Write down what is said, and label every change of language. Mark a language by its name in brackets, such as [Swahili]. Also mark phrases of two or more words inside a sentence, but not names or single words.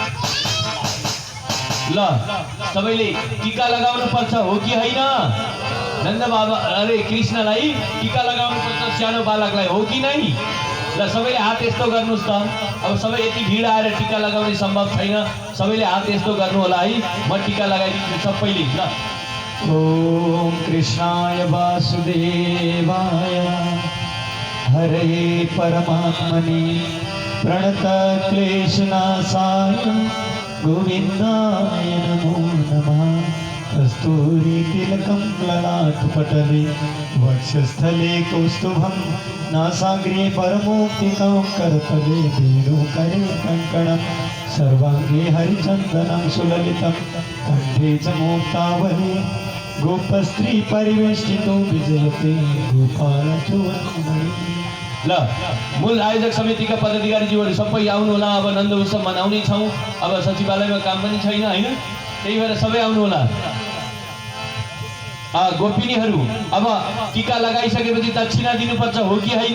[Nepali] ल सबैले टीका लगाउनु पर्छ, हो कि होइन? नन्द बाबा अरे कृष्णलाई टीका लगाउनु पर्छ सानो बालकलाई, हो कि नै? ल सबैले हात यस्तो गर्नुहोस् त। अब सबै यति भिड आएर टीका लगाउने सम्भव छैन, सबैले हात यस्तो गर्नु होला है। म टीका लगाइदिन्छु सबैले। ल [Sanskrit] ओम कृष्णाय वासुदेवाय हरे परमात्मने प्रणत क्लेशनाशाय गोविन्दाय नमो नमः। कस्तूरी तिलकं ललाटपटले वक्षस्थले कौस्तुभं नासाग्रे परमोक्तिकं करतले वेणुकरे कङ्कणं सर्वाङ्गे हरिचन्दनं सुललितं कण्ठे च मुक्तावली गोपस्त्री परिवेष्टितो विजयते गोपालचूडामणि। [Nepali] ल मूल आयोजक समितिका पदाधिकारीज्यूहरू सबै आउनु होला। अब नन्द उत्सव मनाउने छौँ। अब सचिवालयमा काम पनि छैन होइन, त्यही भएर सबै आउनु होला। गोपिनीहरू अब टीका लगाइसकेपछि दक्षिणा दिनुपर्छ, हो कि होइन?